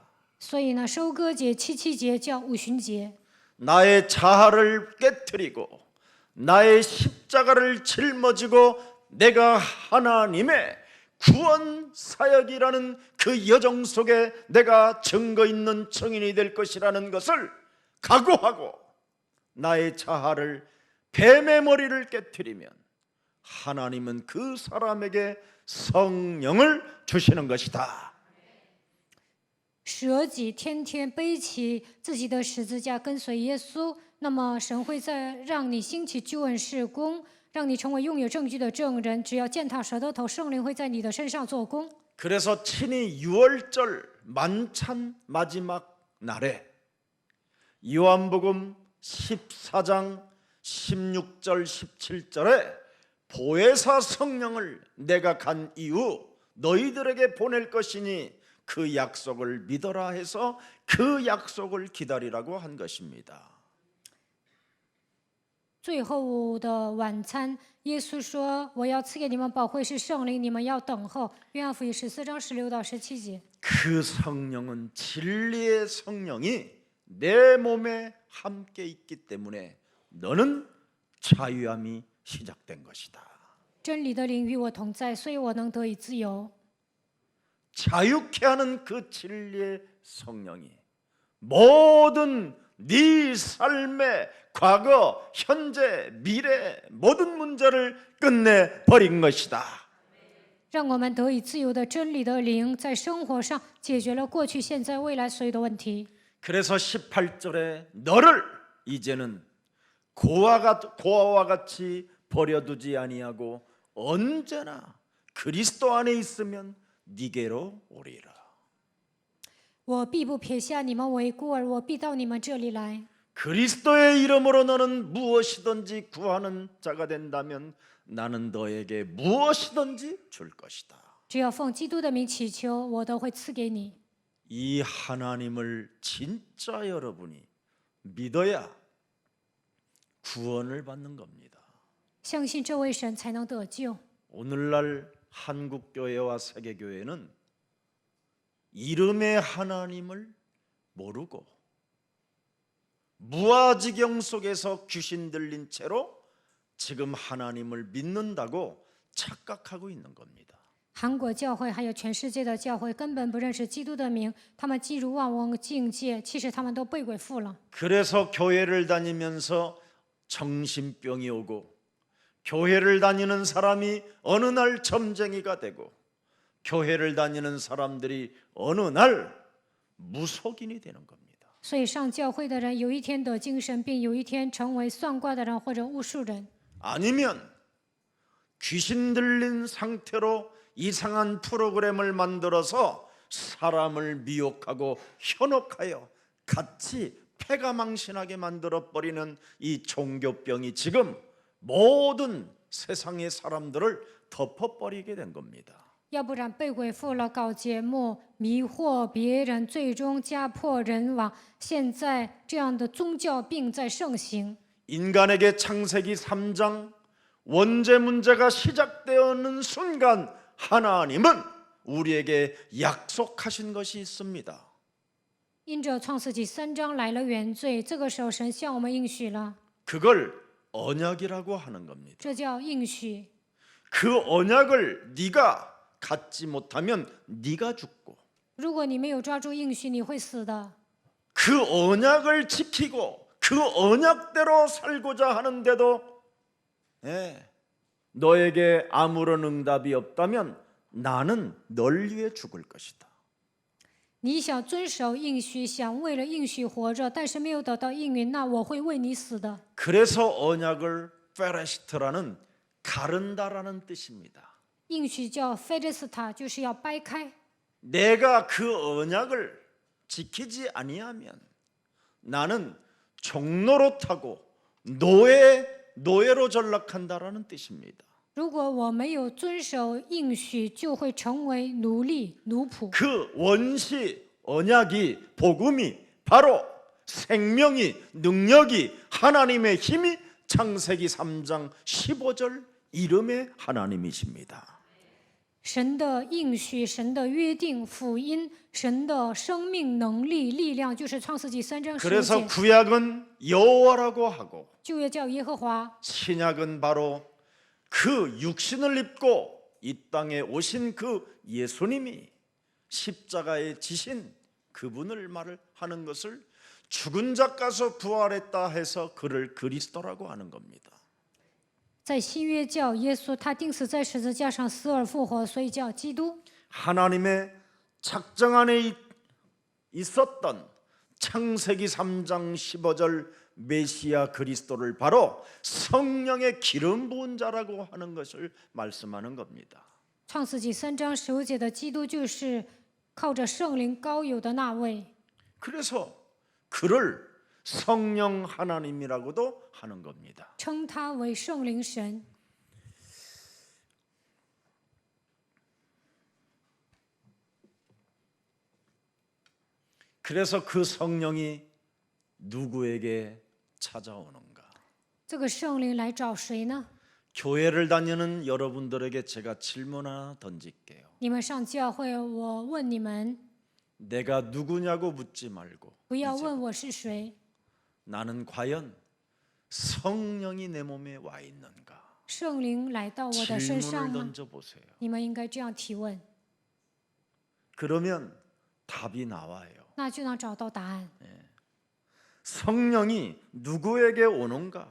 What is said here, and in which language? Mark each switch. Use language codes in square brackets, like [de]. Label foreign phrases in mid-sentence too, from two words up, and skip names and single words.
[zh] 所以呢，收割节、七七节叫五旬节。 [ko] 나의 자아를 깨트리고 나의 십자가를 짊어지고 내가 하나님의 구원 사역이라는 그 여정 속에 내가 증거 있는 증인이 될 것이라는 것을 각오하고 나의 자아를 뱀의 머리를 깨트리면 하나님은 그 사람에게 성령을 주시는 것이다. [zh] 舍己，天天背起自己的十字架跟随耶稣，那么神会再让你兴起救恩事工，让你成为拥有证据的证人。只要践踏舌头，圣灵会在你的身上做工。 [ko] 그래서 친히 유월절 만찬 마지막 날에 요한복음 14장 16절 17절에 보혜사 성령을 내가 간 이후 너희들에게 보낼 것이니 그 약속을 믿어라 해서 그 약속을 기다리라고 한 것입니다. [zh] 最后的晚餐，耶稣说：“我要赐给你们保惠师圣灵，你们要等候。” 约翰福音14章16到17节。 [ko] 그 성령은 진리의 성령이 내 몸에 함께 있기 때문에 너는 자유함이 시작된 것이다. [zh] 真理的灵与我同在，所以我能得以自由。 [ko] 자유케 하는 그 진리의 성령이 모든 네 삶의 과거, 현재, 미래 모든 문제를 끝내 버린 것이다. [zh] 让我们得以自由的真理的灵，在生活上解决了过去、现在、未来所有的问题。 [ko] 그래서 18절에 너를 이제는 고아와 같이 버려두지 아니하고 언제나 그리스도 안에 있으면 네게로 오리라. [zh] 我必不撇下你们为孤儿，我必到你们这里来。 [ko] 그리스도의 이름으로 너는 무엇이든지 구하는 자가 된다면 나는 너에게 무엇이든지 줄 것이다. [zh] 只要奉基督的名祈求，我都会赐给你。 [ko] 이 하나님을 진짜 여러분이 믿어야 구원을 받는 겁니다. [zh] 相信这位神才能得救。 [ko] 오늘날 한국 교회와 세계 교회는 이름의 하나님을 모르고 무아지경 속에서 귀신 들린 채로 지금 하나님을 믿는다고 착각하고 있는 겁니다. [zh] 韩国教会还有全世界的教会根本不认识基督的名，他们进入忘我境界，其实他们都被鬼附了。 [ko] 그래서 교회를 다니면서 정신병이 오고 교회를 다니는 사람이 어느 날 점쟁이가 되고 교회를 다니는 사람들이 어느 날 무속인이 되는 겁니다. [zh] 所以上教会的人有一天得精神病，有一天成为算卦的人或者巫术人， [ko] 아니면 귀신 들린 상태로 이상한 프로그램을 만들어서 사람을 미혹하고 현혹하여 같이 패가망신하게 만들어버리는 이 종교병이 지금 모든 세상의 사람들을 덮어버리게 된 겁니다. [zh] 要不然被鬼附了，搞节目迷惑别人，最终家破人亡。现在这样的宗教病在盛行。 [ko] 인간에게 창세기 3장 원죄 문제가 시작되었는 순간 하나님은 우리에게 약속하신 것이 있습니다. [zh] 因着创世纪3章来了原罪，这个时候神向我们应许了， [ko] 그걸 언약이라고 하는 겁니다. [zh] 这叫应许。 [ko] 그 언약을 네가 갖지 못하면 네가 죽고 [zh] 如果你没有抓住应许，你会死的。 [ko] 그 언약을 지키고 그 언약대로 살고자 하는데도 너에게 아무런 응답이 없다면 나는 널 위해 죽을 것이다. [zh] 你想遵守应许，想为了应许活着，但是没有得到应允，那我会为你死的。 [ko] 그래서 언약을 페레시트라는 가른다라는 뜻입니다. [zh] 应许叫菲利斯塔，就是要掰开。 [ko] 내가 그 언약을 지키지 아니하면 나는 종노릇하고 노예로 전락한다라는 뜻입니다. [zh] 如果我没有遵守应许，就会成为奴隶、奴仆。 [ko] 그 원시 언약이 복음이 바로 생명이 능력이 하나님의 힘이 창세기 3장 15절 이름의 하나님이십니다. [zh] 神的应许、神的约定、福音、神的生命能力、力量，就是创世纪3章15 [ko] 그래서 [zh] 节。 [ko] 구약은 여호와라고 하고 [zh] 旧约叫耶和华， [ko] 신약은 바로 그 육신을 입고 이 땅에 오신 그 예수님이 십자가에 지신 그분을 말을 하는 것을 죽은 자 가서 부활했다 해서 그를 그리스도라고 하는 겁니다. [zh] 在新约叫耶稣，他钉死在十字架上，死而复活，所以叫基督。 [ko] 하나님의 작정 안에 있었던 창세기 3장 15절 메시아 그리스도를 바로 성령의 기름 부은 자라고 하는 것을 말씀하는 겁니다. [zh] 创世纪3章15节的基督，就是靠着圣灵高有的那位。 [ko] 그래서 그를 성령 하나님이라고도 하는 겁니다. [zh] 称他为圣灵神。 [ko] 그래서 그 성령이 누구에게 찾아오는가? [zh] 这个圣灵来找谁呢？ [ko] 교회를 다니는 여러분들에게 제가 질문 하나 던질게요. [zh] 你们上教会，我问你们， [ko] 내가 누구냐고 묻지 말고 [zh] 不要问我是谁， [ko] 나는 과연 성령이 내 몸에 와 있는가? [zh] 圣灵来到我的身上 [ko] 질문을 [zh] 吗？ [ko] 던져보세요. [zh] 你们应该这样提问， 그러면 답이 나와요. 那就能找到答案。 [ko] 성령이 누구에게 오는가?